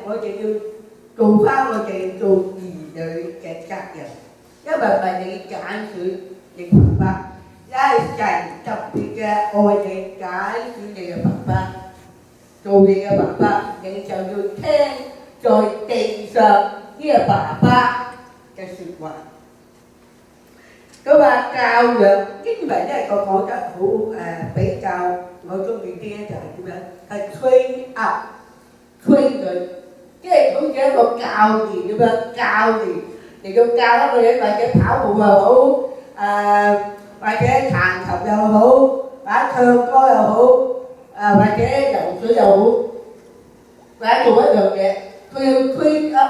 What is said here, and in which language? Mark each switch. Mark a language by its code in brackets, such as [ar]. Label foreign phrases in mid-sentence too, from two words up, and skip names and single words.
[yue] 我哋要做翻我哋做兒女嘅責任，因為唔係你揀選你爸爸，係神特別嘅愛你揀選你嘅爸爸，做你嘅爸爸，你就要聽在地上呢個爸爸嘅説話。佢話教養英文咧，我講得好比較我中意啲咧，就係點樣？係 [en] train up， [yue] train 佢，即係好似一個教練咁樣，教練嚟到教一個人，或者跑步又好，或者彈琴又好，或者唱歌又好，或者游水又好，或者做一樣嘢，佢要 [en] train up。